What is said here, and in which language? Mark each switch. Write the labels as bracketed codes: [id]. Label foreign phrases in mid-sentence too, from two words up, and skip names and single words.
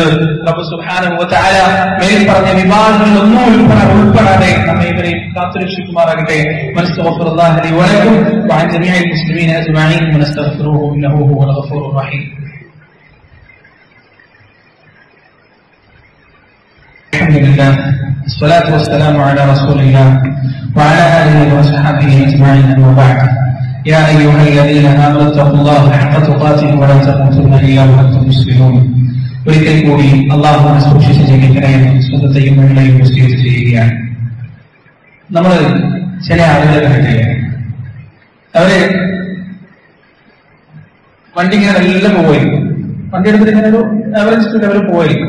[ml] റബ്ബ് [ar] سبحانه وتعالى [ml] മേൽ പറഞ്ഞ വിവാദങ്ങളിലൊന്നും ഉൾപ്പെടാതെ നമ്മെ ഇവരെയും കാത്തുരക്ഷിക്കുമാറാകട്ടെ. [ar] ونستغفر الله لي ولكم وعن جميع المسلمين أجمعين ونستغفره إنه هو الغفور الرحيم. الحمد لله والصلاة والسلام على رسول الله وعلى آله وصحبه أجمعين. أما بعد يا أيها الذين آمنوا اتقوا الله حق تقاته ولا تموتن إلا وأنتم مسلمون. [ml] ഒരിക്കൽ കൂടി അല്ലാഹുവിനെ സൂക്ഷിച്ച് ജീവിക്കണമെന്ന് സ്വന്തത്തെയും മുന്നിലെയും വസിയത്ത് ചെയ്യുകയാണ്. നമ്മൾ ചില ആളുകളെ കണ്ടിട്ടില്ല, അവര് വണ്ടി ഇങ്ങനെ എല്ലാം പോയിരിക്കും, വണ്ടി എടുത്തിട്ട് ഇങ്ങനെ ഒരു ആവറേജ് സ്പീഡ് അവർ പോയിരിക്കും.